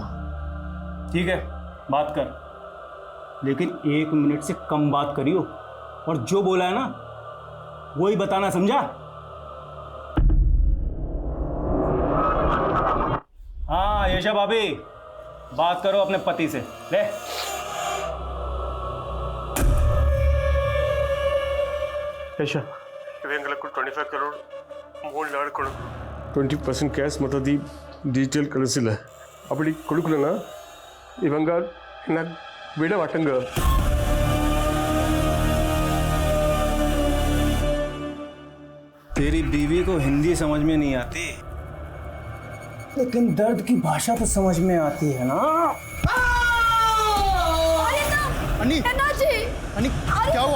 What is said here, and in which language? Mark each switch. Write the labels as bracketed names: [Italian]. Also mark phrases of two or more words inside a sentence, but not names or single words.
[Hindi] ठीक है, बात कर, लेकिन 1 मिनट से कम बात करियो, और जो बोला है ना वही बताना, समझा? हाँ यशा भाभी, बात करो अपने पति से। ले [Kannada] ಯಶ ಇವಂಗೆಲ್ಲ 25 ಕರೋಡ್ ಗೋಲ್ಡ್ ಆಡ್ ಕೊಡು, 20% ಕ್ಯಾಶ್ ಮತ್ತು [English] the detail [Kannada] ಕಳಿಸಿಲ್ಲ. [Tamil] அப்படி கொடுக்கலனா இவங்க என்ன விட மாட்டாங்க. [Hindi] तेरी बीवी को हिंदी समझ में नहीं आती, लेकिन दर्द की भाषा तो समझ में आती है ना। अन्नी, अन्नी, क्या हुआ?